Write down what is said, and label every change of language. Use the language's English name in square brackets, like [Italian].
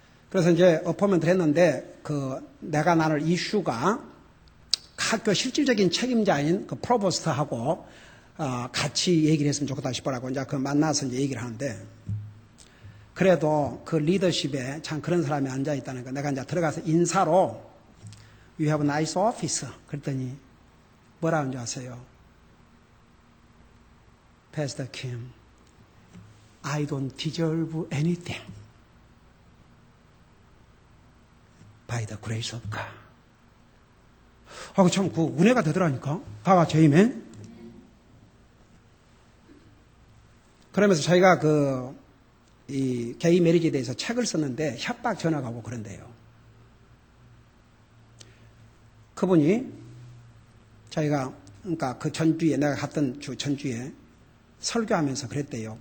[Korean] 그래서 이제 어포먼트를 했는데 그 내가 나눌 이슈가 학교 실질적인 책임자인 그 프로보스트하고 같이 얘기를 했으면 좋겠다 싶어라고 이제 그 만나서 이제 얘기를 하는데 그래도 그 리더십에 참 그런 사람이 앉아 있다는 거 내가 이제 들어가서 인사로 [English] You have a nice office [Korean] 그랬더니 뭐라는 줄 아세요? [English] Pastor Kim, I don't deserve anything by the grace of God. [Korean] 하고 참 그 은혜가 되더라니까. 다 같이 아멘. 그러면서 저희가 이 게이 메리지에 대해서 책을 썼는데 협박 전화가 오고 그런데요. 그분이 저희가 그러니까 그 전주에 내가 갔던 주 전주에 설교하면서 그랬대요.